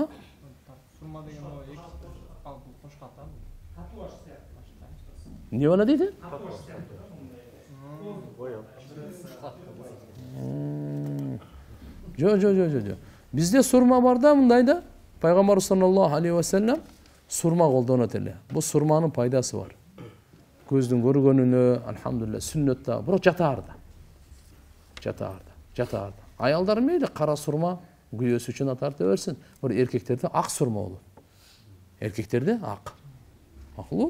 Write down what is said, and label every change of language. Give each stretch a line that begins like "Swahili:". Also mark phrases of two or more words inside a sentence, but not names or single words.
Kyrgyz: Сурма деген ал кошкат. Татуаж сыяктуу. Не бана дейт? Жо. Бизде сурма бар да, мындай да. Пайгамбар
Arabic: صلى الله عليه وسلم
Kyrgyz: сурма колдонот эле. Бул сурманын пайдасы бар. Көздүн көргөнүнө, алхамдулилlah, сүннөттө, бирок жатаарда. Аялдар мейли кара сурма күйөөсү үчүн тарта берсин. Бир эркектерде ак сурма болот. Эркектерде ак. Акылуу?